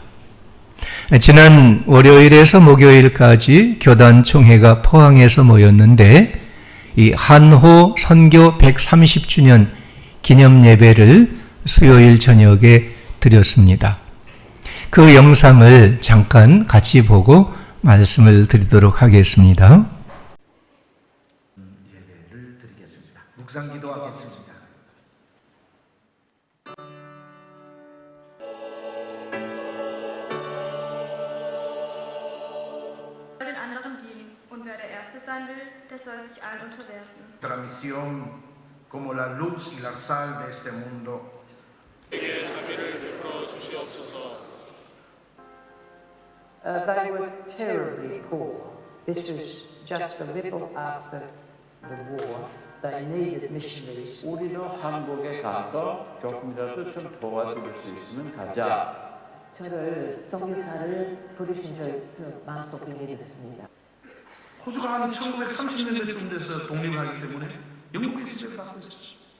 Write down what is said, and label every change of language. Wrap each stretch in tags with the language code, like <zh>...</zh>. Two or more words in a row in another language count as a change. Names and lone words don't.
<ko>지난 월요일에서 목요일까지 교단 총회가 포항에서 모였는데 이 한호 선교 130주년 기념 예배를 수요일 저녁에 드렸습니다. 그 영상을 잠깐 같이 보고 말씀을 드리도록 하겠습니다. 예배를 드리겠습니다. 묵상 기도하겠습니다.</ko> <de>Den anderen dienen und wer der Erste sein will, der soll sich allen unterwerfen.</de> <es>Nuestra misión como la luz y la sal de este mundo</es> <en>They were terribly poor. This was just a little after the war. They needed missionaries.</en> <ko>우리도 한국에 가서 조금이라도 좀 도와줄 수 있으면 가자. 저를 선교사를 부르신 그 마음속에 내렸습니다. 호주가 한 1930년대쯤 돼서 독립을 하기 때문에 영국의 지배를 받고 있었죠.</ko>